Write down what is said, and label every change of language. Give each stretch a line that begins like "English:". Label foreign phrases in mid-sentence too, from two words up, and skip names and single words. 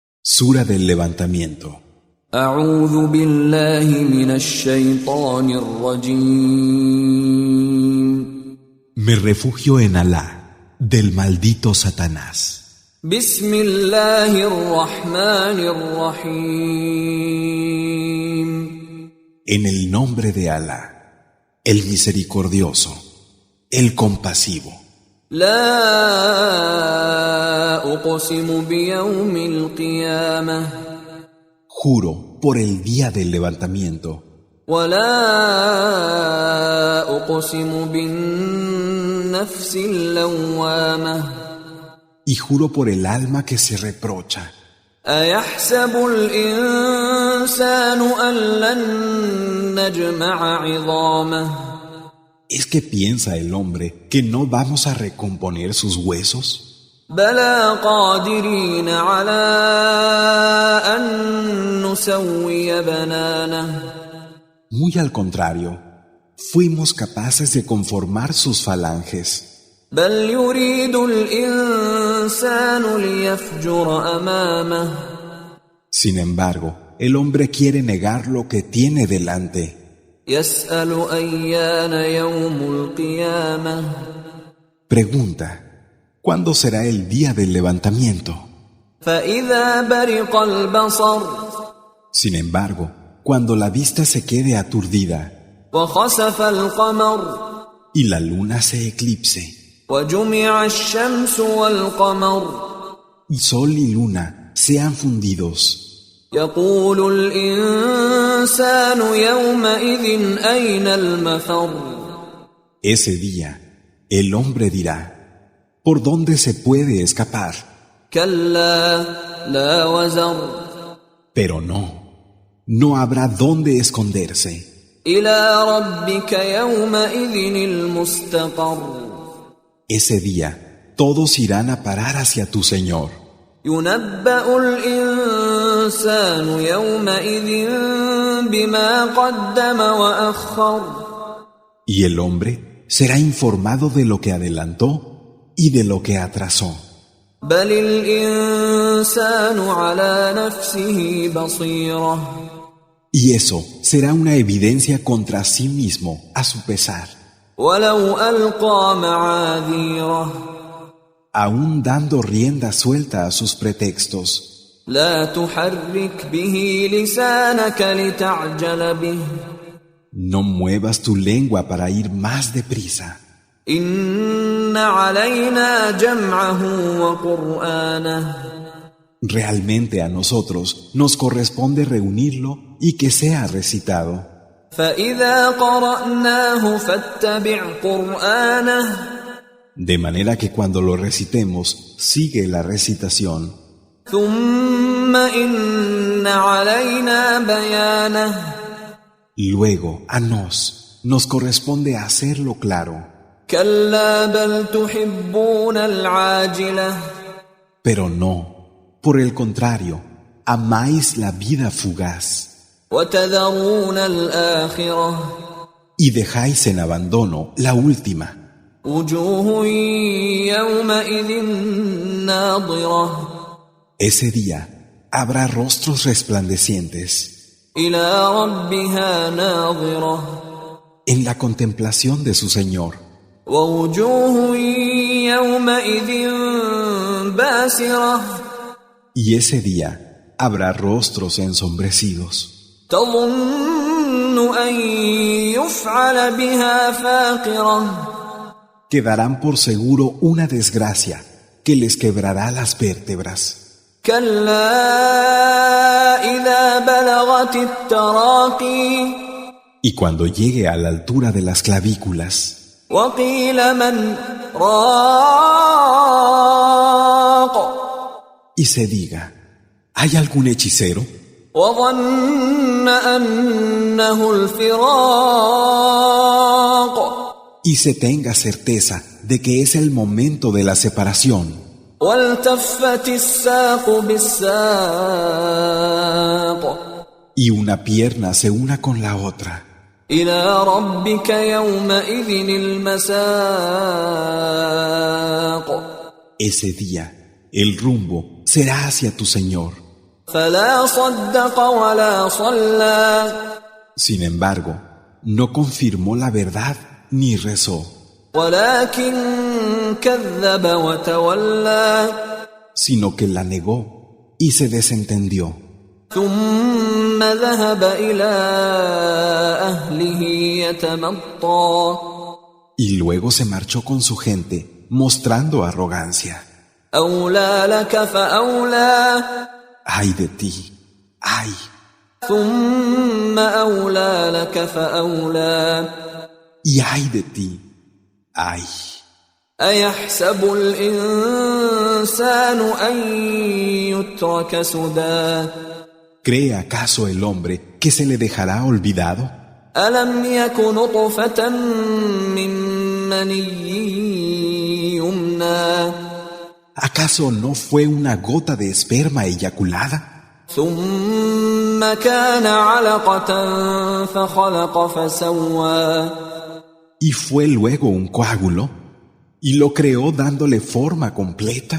Spanish: Sura del levantamiento.
Arabic: أعوذ بالله من الشيطان الرجيم.
Spanish: Me refugio en Alá, del maldito Satanás.
Arabic: بسم الله الرحمن الرحيم.
Spanish: En el nombre de Alá, el misericordioso, el compasivo.
Arabic: لا أقسم بيوم القيامة.
Spanish: Juro por el día del levantamiento.
Arabic: ولا أقسم بالنفس اللوامة.
Spanish: Y juro por el alma que se reprocha.
Arabic: أيحسب الإنسان أن لن نجمع عظامه.
Spanish: ¿Es que piensa el hombre que no vamos a recomponer sus huesos?
Arabic: بلى قادرين على أن نسوي بنانه.
Spanish: Muy al contrario, fuimos capaces de conformar sus falanges.
Arabic: بل يريد الإنسان ليفجر أمامه.
Spanish: Sin embargo, el hombre quiere negar lo que tiene delante.
Arabic: يسأل أيان يوم القيامة.
Spanish: Pregunta, ¿cuándo será el día del levantamiento?
Arabic: فإذا برق البصر.
Spanish: Sin embargo, cuando la vista se quede aturdida
Arabic: وخسف القمر.
Spanish: y la luna se eclipse,
Arabic: وجمع الشمس والقمر.
Spanish: y sol y luna sean fundidos,
Arabic: يقول الإنسان يومئذ أين المفر.
Spanish: ese día el hombre dirá, ¿por dónde se puede escapar?
Arabic: كلا لا وزر.
Spanish: Pero no habrá dónde esconderse.
Arabic: إلى ربك يومئذ المستقر.
Spanish: Ese día todos irán a parar hacia tu Señor.
Arabic: ينبأ الإنسان يومئذ بما قدم وأخر.
Spanish: Y el hombre será informado de lo que adelantó y de lo que atrasó.
Arabic: بل الإنسان على نفسه بصيرة.
Spanish: Y eso será una evidencia contra sí mismo a su pesar,
Arabic: ولو ألقى معاذيره.
Spanish: aún dando rienda suelta a sus pretextos.
Arabic: لا تحرك به لسانك لتعجل به.
Spanish: No muevas tu lengua para ir más deprisa.
Arabic: إن علينا جمعه وقرآنه.
Spanish: Realmente a nosotros nos corresponde reunirlo y que sea recitado.
Arabic: فإذا قرأناه فاتبع قرآنه.
Spanish: De manera que cuando lo recitemos, sigue la recitación.
Arabic: ثم إن علينا بيانه.
Spanish: Luego, a nos corresponde hacerlo claro.
Arabic: كلا بل تحبون العاجلة.
Spanish: Pero no, por el contrario, amáis la vida fugaz
Arabic: وتذرون الآخرة.
Spanish: y dejáis en abandono la última.
Arabic: وجوه يومئذ ناظرة.
Spanish: Ese día habrá rostros resplandecientes
Arabic: إلى ربها ناظرة.
Spanish: en la contemplación de su Señor.
Arabic: ووجوه يومئذ باسرة.
Spanish: Y ese día habrá rostros ensombrecidos
Arabic: تظن أن يفعل بها فاقرة.
Spanish: que darán por seguro una desgracia que les quebrará las vértebras.
Arabic: كلا إذا بلغت التراقي.
Spanish: Y cuando llegue a la altura de las clavículas
Arabic: وقيل من راق.
Spanish: y se diga, ¿hay algún hechicero?
Arabic: وظن أنه الفراق.
Spanish: Y se tenga certeza de que es el momento de la separación.
Arabic: والتفت الساق بالساق.
Spanish: Y una pierna se una con la otra.
Arabic: إلى ربك يومئذ المساق.
Spanish: Ese día, el rumbo será hacia tu Señor.
Arabic: فلا صدق ولا صلى
Spanish: Sin embargo, no confirmó la verdad ni rezó,
Arabic: ولكن كذب وتولى
Spanish: sino que la negó y se desentendió.
Arabic: ثم ذهب إلى أهله يتمطى
Spanish: Y luego se marchó con su gente, mostrando arrogancia.
Arabic: أولى لك فأولى
Spanish: ¡Ay de ti! ¡Ay!
Arabic: ثم أولى لك فأولى
Spanish: Y ay de ti. Ay.
Arabic: أيحسب الإنسان أن يترك سدى
Spanish: ¿Cree acaso el hombre que se le dejará olvidado?
Arabic: ألم يك نطفة من مني يمنى
Spanish: ¿Acaso no fue una gota de esperma eyaculada?
Arabic: ثم كان علقة فخلق فسوى
Spanish: ¿Y fue luego un coágulo? ¿Y lo creó dándole forma completa?